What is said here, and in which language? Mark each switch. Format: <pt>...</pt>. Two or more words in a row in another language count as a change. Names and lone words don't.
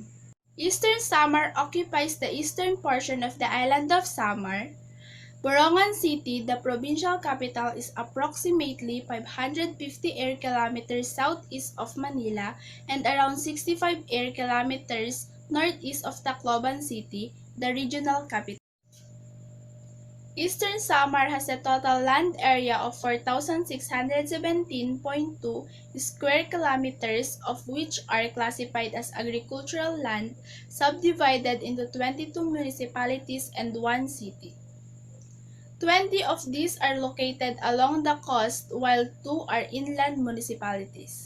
<en>Eastern Samar occupies the eastern portion of the island of Samar. Borongan City, the provincial capital, is approximately 550 air kilometers southeast of Manila and around 65 air kilometers northeast of Tacloban City, the regional capital. Eastern Samar has a total land area of 4,617.2 square kilometers, of which are classified as agricultural land, subdivided into 22 municipalities and 1 city. 20 of these are located along the coast, while 2 are inland municipalities.</en>